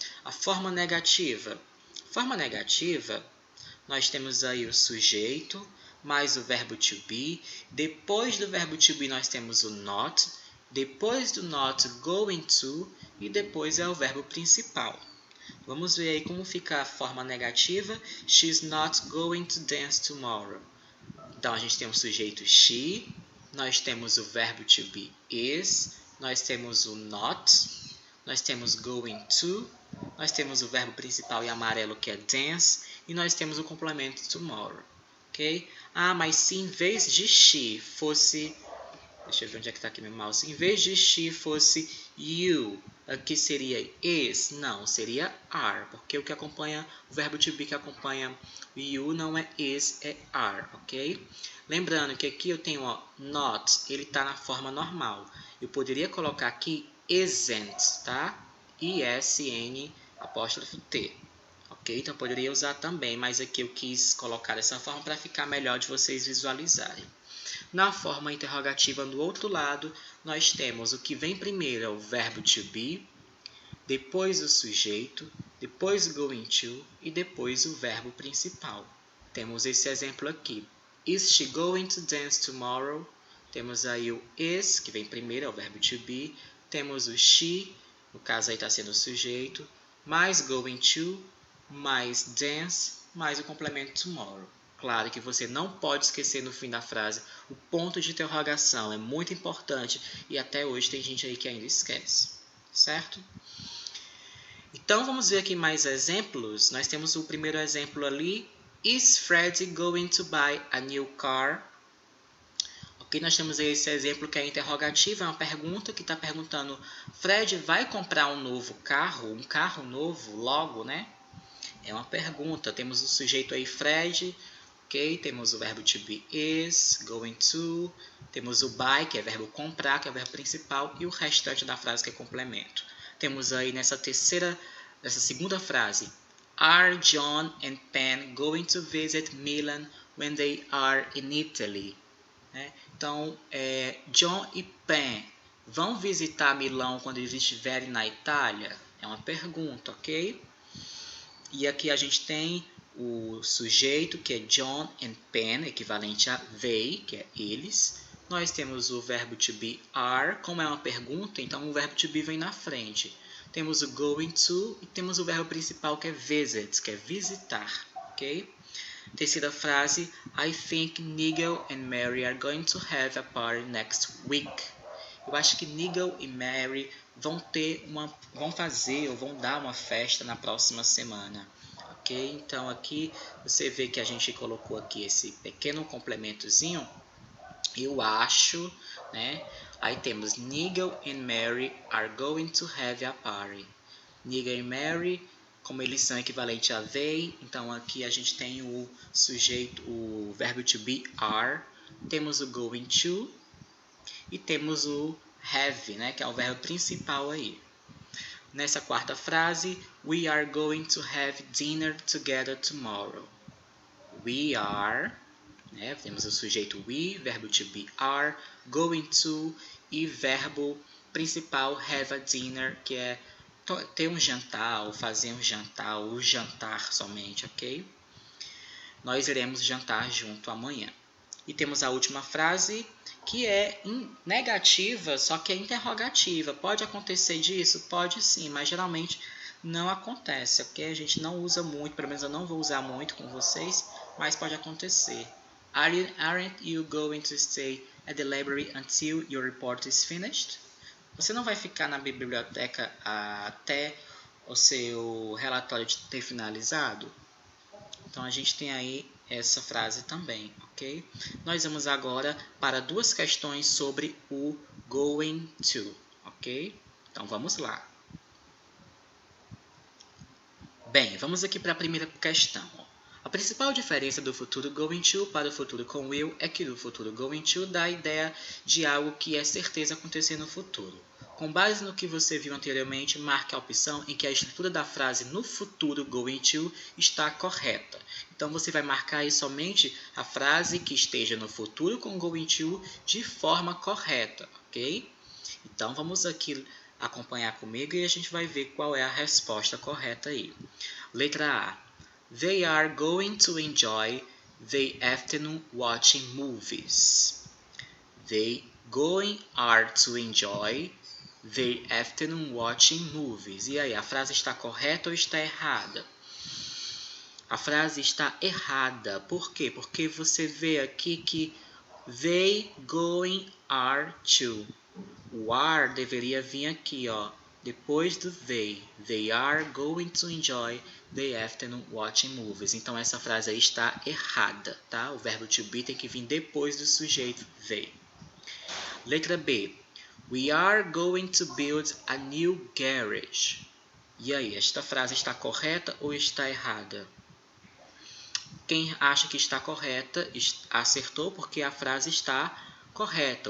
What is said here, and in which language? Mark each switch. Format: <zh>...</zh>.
<pt>A forma negativa. Forma negativa, nós temos aí o sujeito, mais o verbo to be. Depois do verbo to be, nós temos o not. Depois do not, going to. E depois é o verbo principal. Vamos ver aí como fica a forma negativa.</pt> <en>She's not going to dance tomorrow.</en> <pt>Então, a gente tem o sujeito she, nós temos o verbo to be is, nós temos o not, nós temos going to, nós temos o verbo principal em amarelo que é dance, e nós temos o complemento tomorrow. Ok? Ah, mas se em vez de she fosse... Deixa eu ver onde é que está aqui meu mouse. Em vez de she fosse you, aqui seria is? Não, seria are, porque o que acompanha, o verbo to be que acompanha you não é is, é are, ok? Lembrando que aqui eu tenho ó, not, ele está na forma normal. Eu poderia colocar aqui isn't, tá? I-S-N, apóstrofo T. Ok? Então eu poderia usar também, mas aqui eu quis colocar dessa forma para ficar melhor de vocês visualizarem. Na forma interrogativa, do outro lado, nós temos o que vem primeiro é o verbo to be, depois o sujeito, depois o going to e depois o verbo principal. Temos esse exemplo aqui.</pt> <en>Is she going to dance tomorrow?</en> <pt>Temos aí o is, que vem primeiro, é o verbo to be. Temos o she, no caso aí está sendo o sujeito, mais going to, mais dance, mais o complemento tomorrow. Claro que você não pode esquecer no fim da frase o ponto de interrogação, é muito importante e até hoje tem gente aí que ainda esquece, certo? Então vamos ver aqui mais exemplos. Nós temos o primeiro exemplo ali,</pt> <en>Is Fred going to buy a new car?</en> <pt>Ok, nós temos esse exemplo que é interrogativo, é uma pergunta que está perguntando, Fred vai comprar um novo carro, um carro novo logo, né? É uma pergunta, temos o sujeito aí Fred, ok? Temos o verbo to be is, going to, temos o buy, que é verbo comprar, que é o verbo principal, e o restante da frase que é complemento. Temos aí nessa segunda frase,</pt> <en>Are John and Pen going to visit Milan when they are in Italy?</en> <pt>né? Então, John e Pen vão visitar Milão quando eles estiverem na Itália? É uma pergunta, ok? E aqui a gente tem o sujeito, que é John and Pen, equivalente a they, que é eles. Nós temos o verbo to be are, como é uma pergunta, então o verbo to be vem na frente. Temos o going to e temos o verbo principal, que é visit, que é visitar, ok? Terceira frase,</pt> <en>I think Nigel and Mary are going to have a party next week.</en> <pt>Eu acho que Nigel e Mary vão fazer ou vão dar uma festa na próxima semana. Ok? Então aqui você vê que a gente colocou aqui esse pequeno complementozinho. Eu acho, né? Aí temos</pt> <en>Nigel and Mary are going to have a party.</en> <pt>Nigel e Mary, como eles são equivalentes a they, então aqui a gente tem o sujeito, o verbo to be are, temos o going to e temos o have, né, que é o verbo principal aí. Nessa quarta frase,</pt> <en>we are going to have dinner together tomorrow. We are,</en> <pt>né, temos o sujeito we, verbo to be are, going to e verbo principal have a dinner, que é ter um jantar, ou fazer um jantar, ou jantar somente, ok? Nós iremos jantar junto amanhã. E temos a última frase, que é negativa, só que é interrogativa. Pode acontecer disso? Pode sim, mas geralmente não acontece, ok? A gente não usa muito, pelo menos eu não vou usar muito com vocês, mas pode acontecer.</pt> <en>Aren't you going to stay at the library until your report is finished?</en> <pt>Você não vai ficar na biblioteca até o seu relatório ter finalizado? Então, a gente tem aí essa frase também, ok? Nós vamos agora para duas questões sobre o going to, ok? Então, vamos lá. Bem, vamos aqui para a primeira questão. A principal diferença do futuro going to para o futuro com will é que o futuro going to dá a ideia de algo que é certeza acontecer no futuro. Com base no que você viu anteriormente, marque a opção em que a estrutura da frase no futuro going to está correta. Então, você vai marcar aí somente a frase que esteja no futuro com going to de forma correta, ok? Então, vamos aqui acompanhar comigo e a gente vai ver qual é a resposta correta aí. Letra A.</pt> <en>They are going to enjoy the afternoon watching movies. They are to enjoy the afternoon watching movies.</en> <pt>E aí, a frase está correta ou está errada? A frase está errada. Por quê? Porque você vê aqui que</pt> <en>they are to.</en> <pt>O are deveria vir aqui, ó, depois do they.</pt> <en>They are going to enjoy the afternoon watching movies.</en> <pt>Então, essa frase aí está errada, tá? O verbo to be tem que vir depois do sujeito they. Letra B.</pt> <en>We are going to build a new garage.</en> <pt>E aí, esta frase está correta ou está errada? Quem acha que está correta, acertou porque a frase está correta.</pt>